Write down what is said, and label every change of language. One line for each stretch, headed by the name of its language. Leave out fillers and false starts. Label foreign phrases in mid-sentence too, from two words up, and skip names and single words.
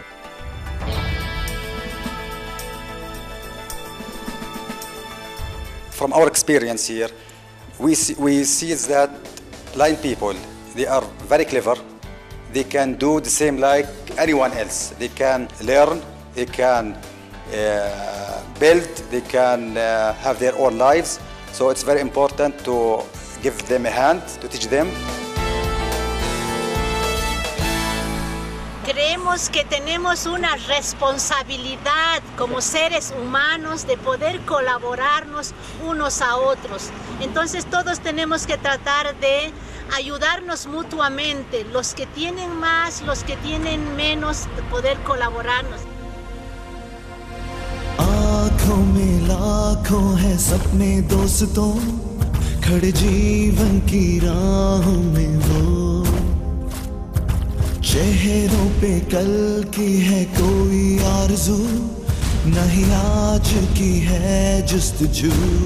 English: From our experience here, we see that blind people, they are very clever. They can do the same like anyone else. They can learn, they can build, they can have their own lives. So it's very important to give them a hand, to teach them.
Spanish: Creemos que tenemos una responsabilidad como seres humanos de poder colaborarnos unos a otros. Entonces todos tenemos que tratar de ayudarnos mutuamente, los que tienen más, los que tienen menos, de poder colaborarnos.
Hindi: आँखों में लाखों है सपने दोस्तों खड़े जीवन की राहों में वो चेहरों पे कल की है कोई आरज़ू नहीं आज की है जुस्तजू